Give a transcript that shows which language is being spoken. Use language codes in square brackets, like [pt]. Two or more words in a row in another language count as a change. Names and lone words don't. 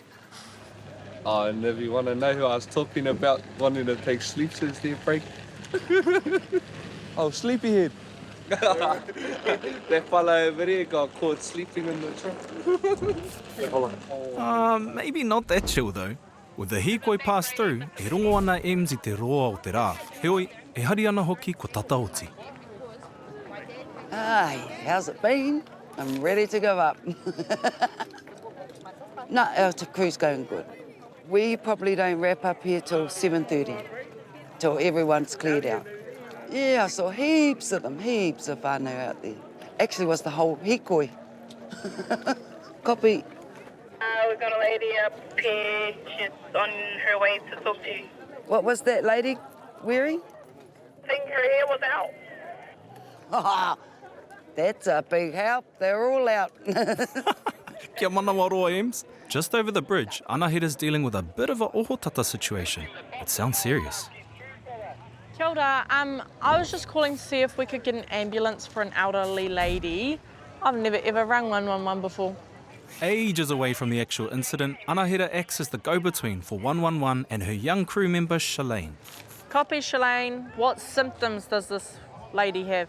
[en] And if you want to know who I was talking about wanting to take sleep as their break. Oh, sleepyhead. That fella over there got caught sleeping in the truck. Maybe not that chill though. With the hikoi pass through, [mi] e rongo ana ems I te roa o te rā. Heoi, e hari ana hoki ko tata oti. [en] Hi, how's it been? I'm ready to go up. No, our crew's going good. We probably don't wrap up here till 7:30, till everyone's cleared out. Yeah, I saw heaps of them, heaps of whānau out there. Actually, it was the whole hikoi. Copy. We've got a lady up here. She's on her way to talk to you. What was that lady wearing? I think her hair was out. That's a big help. They're all out. [mi] Kia mana waroa ems. [en] Just over the bridge, Anahira's dealing with a bit of a ohotata situation. It sounds serious. [mi] Kia ora. [en] I was just calling to see if we could get an ambulance for an elderly lady. I've never ever rung 111 before. Ages away from the actual incident, Anahira acts as the go-between for 111 and her young crew member, Shalane. Copy, Shalane. What symptoms does this lady have?